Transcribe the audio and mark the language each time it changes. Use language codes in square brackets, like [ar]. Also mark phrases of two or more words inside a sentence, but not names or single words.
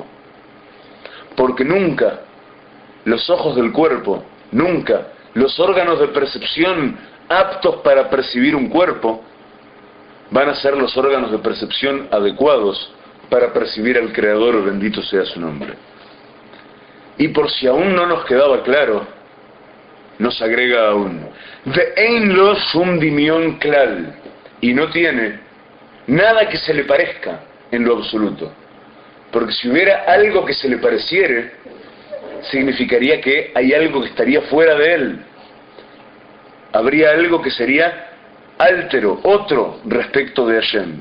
[es] Porque nunca los ojos del cuerpo, nunca los órganos de percepción aptos para percibir un cuerpo van a ser los órganos de percepción adecuados para percibir al Creador, bendito sea su nombre. Y por si aún no nos quedaba claro, nos agrega aún: [he] ואין לו שום דמיון כלל, [es] y no tiene nada que se le parezca en lo absoluto. Porque si hubiera algo que se le pareciere, significaría que hay algo que estaría fuera de él. Habría algo que sería altero, otro respecto de Hashem.